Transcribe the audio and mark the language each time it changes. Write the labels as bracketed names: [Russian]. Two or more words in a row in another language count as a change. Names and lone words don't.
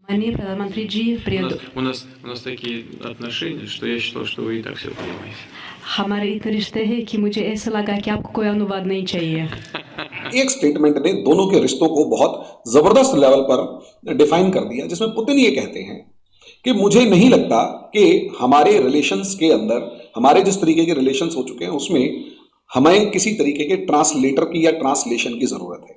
[Hindi] Маний प्रधानमंत्री जी [Russian] У нас такие отношения, что я считал, что вы и так все понимаете. [Hindi] हमारे इतने रिश्ते हैं कि मुझे ऐसा लगा कि आपको कोई अनुवाद नहीं चाहिए। एक स्टेटमेंट ने दोनों के रिश्तों को बहुत जबरदस्त लेवल पर डिफाइन कर दिया, जिसमें पुतिन ये कहते हैं कि मुझे नहीं लगता कि हमारे रिलेशंस के अंदर, हमारे जिस तरीके के रिलेशंस हो चुके हैं उसमें हमें किसी तरीके के ट्रांसलेटर की या ट्रांसलेशन की जरूरत है।